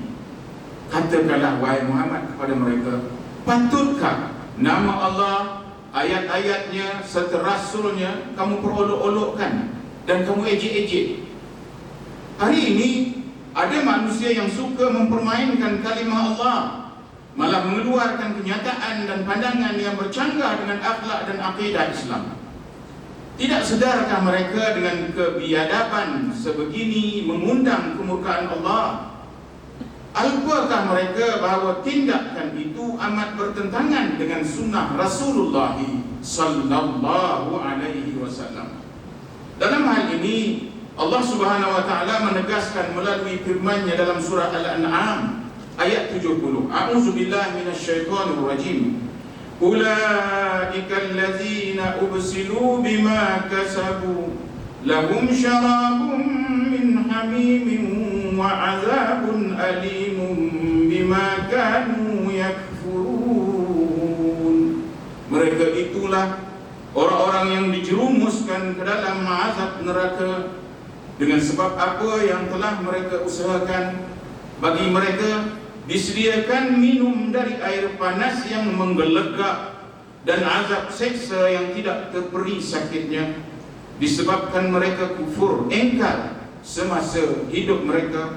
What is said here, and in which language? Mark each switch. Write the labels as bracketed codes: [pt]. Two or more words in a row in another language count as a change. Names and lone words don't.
[ms] Katakanlah wahai Muhammad kepada mereka, patutkah nama Allah, ayat-ayatnya serta Rasulnya kamu perolok-olokkan dan kamu ejek-ejek? Hari ini ada manusia yang suka mempermainkan kalimah Allah, malah mengeluarkan kenyataan dan pandangan yang bercanggah dengan akhlak dan akidah Islam. Tidak sedarkah mereka dengan kebiadaban sebegini mengundang kemurkaan Allah? Alpakah mereka bahawa tindakan itu amat bertentangan dengan sunnah Rasulullah [ar] صلى الله عليه وسلم? [ms] Dalam hal ini Allah [ar] سبحانه وتعالى [ms] menegaskan melalui firman-Nya dalam surah Al-An'am ayat 70. [ar] أعوذ بالله من الشيطان الرجيم. أولئك الذين أبسلوا بما كسبوا لهم شراب من حميم وعذاب أليم بما كانوا يكفرون. [ms] Mereka itulah orang-orang yang dijerumuskan ke dalam azab neraka dengan sebab apa yang telah mereka usahakan. Bagi mereka disediakan minum dari air panas yang menggelegak dan azab seksa yang tidak terperi sakitnya, disebabkan mereka kufur engkar semasa hidup mereka.